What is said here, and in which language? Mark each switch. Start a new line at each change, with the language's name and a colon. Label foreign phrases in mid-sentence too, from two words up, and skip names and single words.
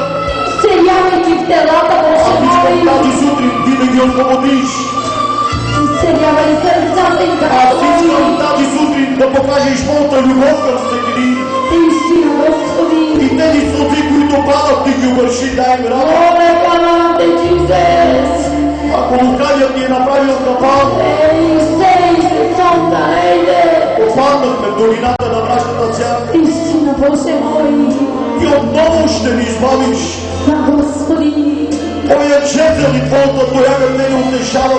Bulgarian: изцелявайки в телата, Боже аз искам мой, тази сутрин ти да ги освободиш. изцелявай сърцата им, Аз Господи, искам тази сутрин да покажеш моята любов към всеки един. истина, Господи, И тези сълзи, които падат, ти ги обърши, дай им радост. Ove calante, Jesus, Ако лукавият ни е направил капан, Seite, Santa Eide, попаднахме в долината на мрачната сянка истина, Боже мой, и отново ще ни избавиш. да, Господи, Твоят жезел и Твоята тояга те ни утешават.